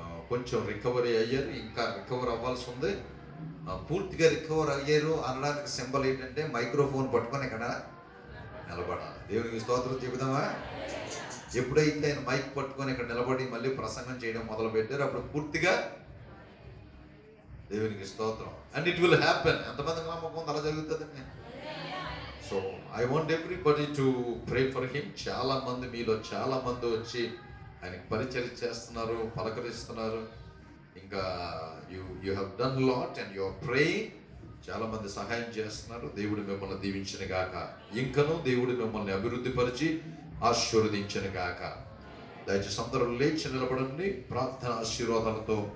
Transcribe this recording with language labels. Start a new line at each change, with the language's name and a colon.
Telugu: కొంచెం రికవరీ అయ్యారు, ఇంకా రికవర్ అవ్వాల్సి ఉంది. పూర్తిగా రికవర్ అయ్యారు అనడానికి సింబల్ ఏంటంటే మైక్రోఫోన్ పట్టుకొని ఇక్కడ నిలబడాలి. దేవునికి స్తోత్రం చెబుదామా? ఎప్పుడైతే ఆయన మైక్ పట్టుకొని ఇక్కడ నిలబడి మళ్ళీ ప్రసంగం చేయడం మొదలు పెట్టారు అప్పుడు పూర్తిగా దేవునికి స్తోత్రం.
English: And it will happen.
Telugu: ఎంతమందికి నమ్మకం అలా జరుగుతుందండి?
English: So I want everybody to pray for him.
Telugu: చాలా మంది మీలో చాలా మంది వచ్చి ఆయనకి పరిచయం చేస్తున్నారు, పలకరిస్తున్నారు. ఇంకా
English: You have done lot and you are praying.
Telugu: చాలా మంది సహాయం చేస్తున్నారు. దేవుడు మిమ్మల్ని దీవించిన గాక. ఇంకనూ దేవుడు మిమ్మల్ని అభివృద్ధి పరిచి ఆశీర్వదించిన గాక. దయచేసి అందరూ లేచి నిలబడండి. ప్రార్థన ఆశీర్వాదాలతో